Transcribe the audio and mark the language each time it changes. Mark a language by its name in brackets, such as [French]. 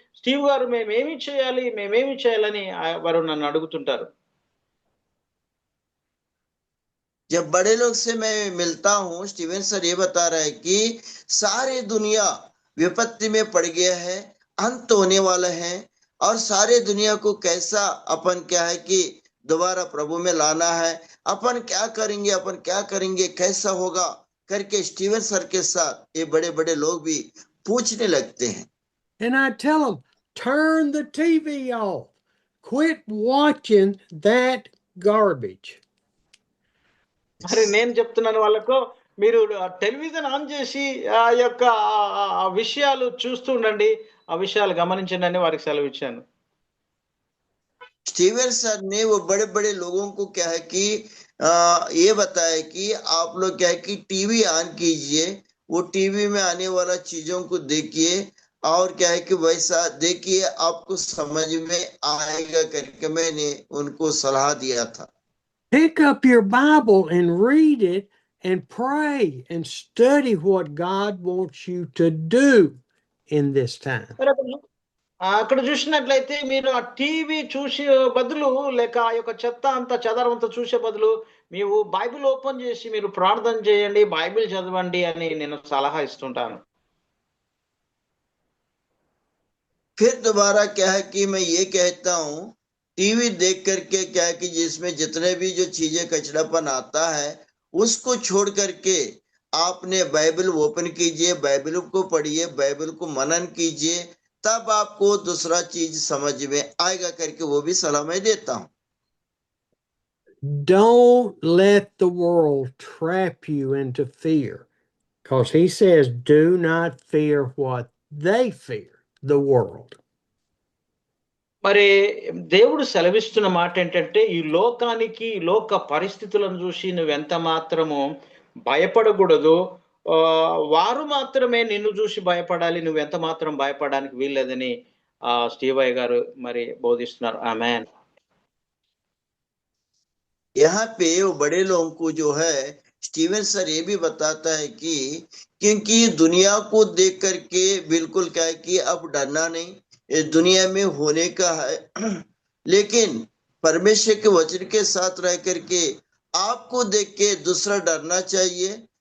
[Telugu] Steve గారు మేమేమి చేయాలని వారు నన్ను అడుగుతుంటారు. [Hindi] जब बड़े लोग से मैं मिलता हूँ, स्टीवन सर ये बता रहा है कि सारी दुनिया विपत्ति में पड़ गया है, अंत होने वाला है, और सारे दुनिया को कैसा अपन क्या है कि दोबारा प्रभु में लाना है, अपन क्या करेंगे, कैसा होगा करके स्टीवन सर के साथ ये बड़े बड़े लोग भी पूछने लगते हैं। [English] And I tell them, turn the TV off. Quit watching that garbage. [Telugu] మరి నేను చెప్తున్నాను వాళ్ళకు, మీరు టెలివిజన్ ఆన్ చేసి ఆ యొక్క విషయాలు చూస్తూ ఉండండి, ఆ విషయాలు గమనించండి అని వారికి సెలవు ఇచ్చాను. [Hindi] स्टीवन सर ने वो बड़े बड़े लोगों को क्या है कि ये बताया कि आप लोग क्या है कि टीवी ऑन कीजिए, वो टीवी में आने वाला चीजों को देखिए, और क्या है कि वैसा देखिए, आपको समझ में आएगा करके मैंने उनको सलाह दिया था। [English] Pick up your Bible and read it and pray and study what God wants you to do in this time. [Telugu] అక్కడ చూసినట్లయితే మీరు ఆ టీవీ చూసే బదులు, లేక ఆ యొక్క చెత్త అంతా చెదారంతా చూసే బదులు మీరు బైబిల్ ఓపెన్ చేసి మీరు ప్రార్థన చేయండి, బైబిల్ చదవండి అని నేను సలహా ఇస్తుంటాను. [Hindi] फिर दोबारा क्या है कि मैं ये कहता हूँ, टीवी देख करके क्या है कि जिसमें जितने भी जो चीजें कचरापन आता है उसको छोड़ करके आपने बाइबल ओपन कीजिए, बाइबल को पढ़िए, बाइबल को मनन कीजिए, तब आपको दूसरा चीज समझ में आएगा करके वो भी सलाह मैं देता हूँ। [English] Don't let the world trap you into fear, because he says, do not fear what they fear, the world. [Telugu] మరి దేవుడు సెలవిస్తున్న మాట ఏంటంటే, ఈ లోకానికి, లోక పరిస్థితులను చూసి నువ్వెంత మాత్రము భయపడకూడదు. వారు మాత్రమే నిన్ను చూసి భయపడాలి, నువ్వెంత మాత్రం భయపడడానికి వీల్లేదని స్టీవయ్య గారు మరి బోధిస్తున్నారు. ఆమేన్. [Hindi] यहाँ पे वो बड़े लोगों को जो है स्टीवन सर ये भी बताता है कि क्योंकि दुनिया को देख करके बिल्कुल क्या है कि अब डरना नहीं, इस दुनिया में होने का है, लेकिन परमेश्वर के वचन के साथ रह करके आपको देख के दूसरा डरना चाहिए।